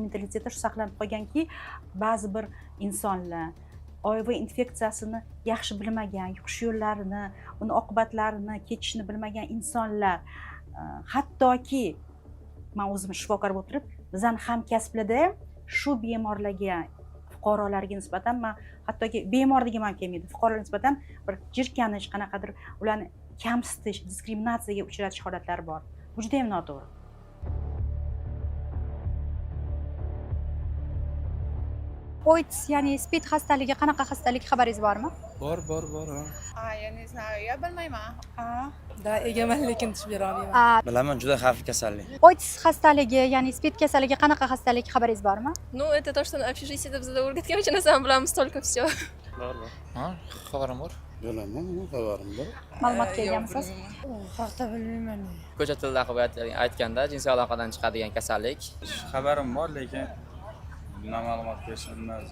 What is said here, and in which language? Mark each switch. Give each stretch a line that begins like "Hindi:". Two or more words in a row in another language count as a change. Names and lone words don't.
Uzbek: mentalitetda shu saqlanib qolganki, ba'zi bir insonlar HIV infeksiyasini yaxshi bilmagan, yuqish yo'llarini, uni oqibatlarini kechishni bilmagan insonlar, hattoki men o'zim shifokor bo'lib turib, bizning hamkasblarda ham shu bemorlarga, fuqarolarga nisbatan men hattoki bemor degan ham kelmaydi, fuqarolarga nisbatan bir jirkanish, qanaqadir ularni kamsitish, diskriminatsiyaga uchratish holatlari bor. Bu juda ham noto'g'ri. AIDS ya'ni SPID xastaligi qanaqa xastalik, xabaringiz bormi? Bor.
Russian: Я не знаю, я bilmayman.
Uzbek: Da, egaman, lekin tushib bera olmayman. Bilaman, juda xavfli kasallik. AIDS xastaligi ya'ni SPID kasalligi qanaqa xastalik, xabaringiz bormi?
Russian: Ну, это то, что общежитиеda
Uzbek: bizda o'rgatgan uchun narsani bilamiz,
Russian: только всё.
Uzbek: Bor. Ha, xabarim bor. Bilaman, xabarim bor. Ma'lumotga egamisiz? U haqda bilmayman. Ko'cha tilida qilib aytganda jinsiy aloqadan chiqadigan kasallik. Xabarim bor, lekin bundan ma'lumot berishim bilmayman.